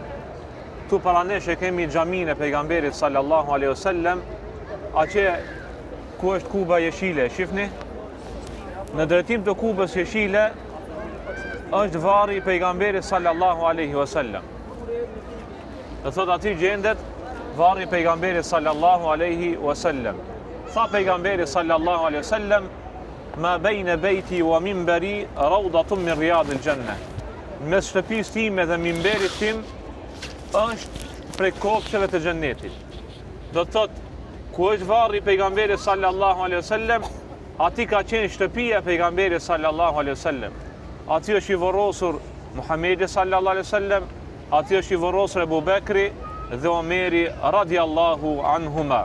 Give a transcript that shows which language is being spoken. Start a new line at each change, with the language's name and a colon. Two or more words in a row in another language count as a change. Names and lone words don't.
Albanian: Tu para nesh e kemi xhaminë e pejgamberit
Arabic: صلى الله عليه وسلم,
Albanian: aqe ku është kuba jeshile, shifni? Në drejtim të kubës jeshile është varri i pejgamberit
Arabic: صلى الله عليه وسلم.
Albanian: Dhe thot aty gjendet varri i pejgamberit
Arabic: صلى الله عليه وسلم. Tha pejgamberi صلى الله عليه وسلم: "ما بين بيتي ومنبري روضة من رياض الجنة."
Albanian: Mes shtëpisë time dhe minberit tim është prej kopsheve të xhennetit. Do të thot, ku është varri i pejgamberit
Arabic: صلى الله عليه وسلم,
Albanian: aty ka qenë shtëpia e pejgamberit
Arabic: صلى الله عليه وسلم.
Albanian: Aty është i vorrosur Muhamedi
Arabic: صلى الله عليه وسلم,
Albanian: aty është i vorrosur Ebu Bekri dhe Omeri
Arabic: رضي الله عنهما.